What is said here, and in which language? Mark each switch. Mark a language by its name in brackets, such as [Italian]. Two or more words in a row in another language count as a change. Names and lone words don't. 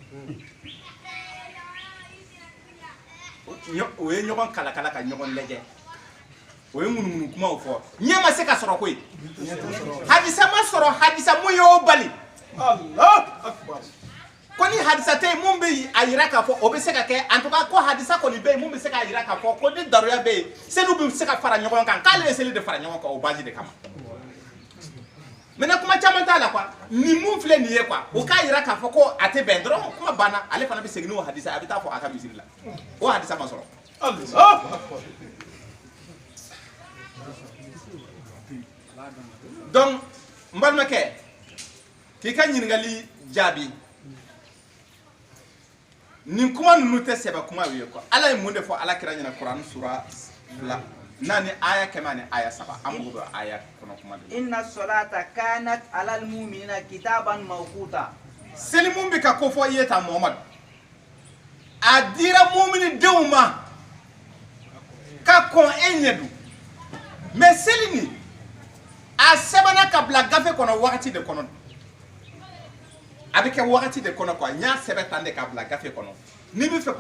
[Bambara] o ye ɲɔgɔn kalakala ka ɲɔgɔn lajɛ o ye ŋunuŋunu kumaw fɔ ɲɛ ma se ka sɔrɔ koyi hadisa ma sɔrɔ hadisa mun y'o bali ko ni hadisa tɛ yen mun bɛ a yira k'a fɔ o bɛ se ka kɛ [French] en tout cas [Bambara] ko hadisa kɔni bɛ yen mun bɛ se k'a yira k'a fɔ ko ni daruya bɛ yen seliw bɛ se ka fara ɲɔgɔn kan k'ale ye seli de fara ɲɔgɔn kan o base de kama maintenant kuma caman t'a la quoi nin mun filɛ nin ye quoi o k'a yira k'a fɔ ko a tɛ bɛn dɔrɔn kuma banna ale fana bɛ segin n'o hadisa a bɛ taa fɔ a ka misiri la o hadisa ma sɔrɔ donc n balimakɛ k'i ka ɲininkali jaabi nin kuma ninnu tɛ sɛbɛ kuma ye quoi ala ye mun de fɔ ala kira ɲɛna kuran sura 4 aya 100 ani aya 7 an mago bɛ aya kɔnɔ kuma de [Arabic] إن الصلاة كانت على المؤمنين كتابا موقوتا [Bambara] seli mun bɛ ka ko fɔ i ye ta Muhamadu a dira mumini denw ma ka kɔn e ɲɛ don mais seli nin a sɛbɛnna ka bila gafe kɔnɔ wagati de kɔnɔ a bɛ kɛ wagati de kɔnɔ quoi n y'a sɛbɛn tan de ka bila gafe kɔnɔ n'i bɛ fɛ k'o